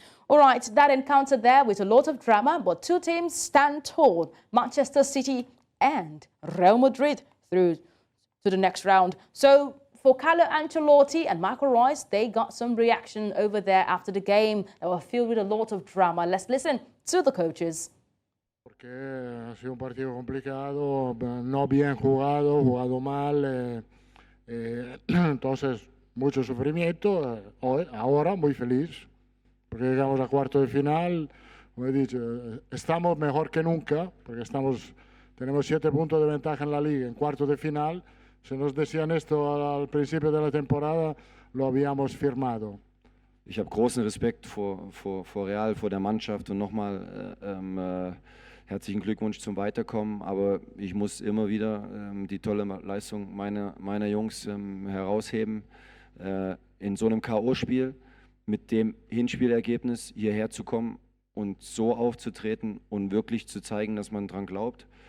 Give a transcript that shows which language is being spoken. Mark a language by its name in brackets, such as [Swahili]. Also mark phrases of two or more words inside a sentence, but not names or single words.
[English] All right, that encounter there with a lot of drama, but 2 teams stand tall, Manchester City and Real Madrid, through to the next round. So for Carlo Ancelotti and Marco Reus, they got some reaction over there after the game. They were filled with a lot of drama. Let's listen to the coaches. [Spanish] Porque ha sido un partido complicado, no bien jugado, jugado mal, entonces mucho sufrimiento. Ahora muy feliz, porque llegamos a cuarto de final. Como he dicho, estamos mejor que nunca, porque tenemos 7 puntos de ventaja en la liga, en cuarto de final. Si nos decían esto al principio de la temporada, lo habíamos firmado. [German] Ich habe großen Respekt vor Real, vor der Mannschaft und nochmal herzlichen Glückwunsch zum Weiterkommen. Aber ich muss immer wieder die tolle Leistung meiner Jungs herausheben. In so einem K.O.-Spiel mit dem Hinspielergebnis hierher zu kommen und so aufzutreten und wirklich zu zeigen, dass man dran glaubt.